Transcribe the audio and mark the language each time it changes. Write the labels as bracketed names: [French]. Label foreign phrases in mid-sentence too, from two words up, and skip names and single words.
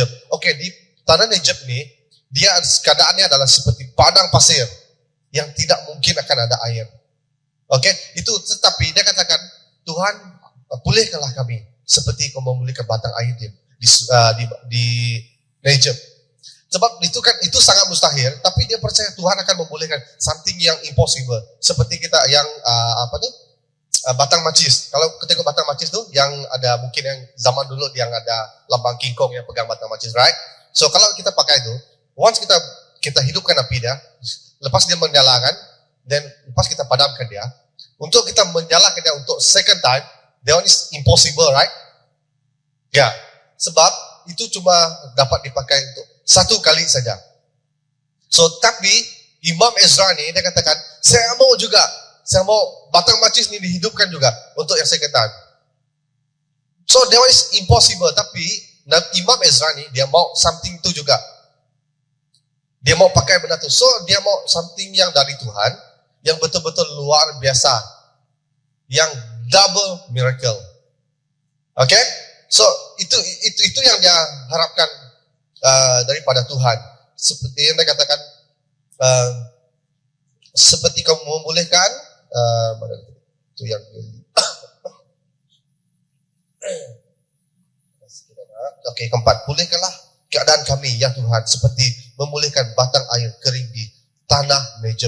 [Malay] Oke, di tanah Negeb ini dia keadaannya adalah seperti padang pasir yang tidak mungkin akan ada air. Oke, itu tetapi dia katakan Tuhan pulihkanlah kami seperti kau memulihkan batang air di Negeb. Sebab itu sangat mustahil, tapi dia percaya Tuhan akan memulihkan something yang impossible. Seperti kita yang batang macis. Kalau kita tengok batang macis tu yang ada mungkin yang zaman dulu yang ada lambang King Kong yang pegang batang macis, right? So kalau kita pakai itu, once kita hidupkan api dia, lepas dia menyalakan, dan lepas kita padamkan dia, untuk kita menyalakan dia untuk [English] second time, that one is impossible, right? [Malay] Ya, sebab itu cuma dapat dipakai untuk satu kali saja. So, tapi Imam Ezra ni dia katakan, saya mau batang macis ni dihidupkan juga untuk yang [English] second time. So, that one is impossible. [Malay] Tapi Imam Ezra ni dia mau something tu juga. Dia mau pakai benda tu. So, dia mau something yang dari Tuhan, yang betul-betul luar biasa, yang [English] double miracle. [Malay] Okay? So, itu yang dia harapkan daripada Tuhan. Seperti yang dia katakan, seperti kamu memulihkan, itu yang Oke, keempat, pulihkanlah keadaan kami ya Tuhan, seperti memulihkan batang air kering di tanah Negeb.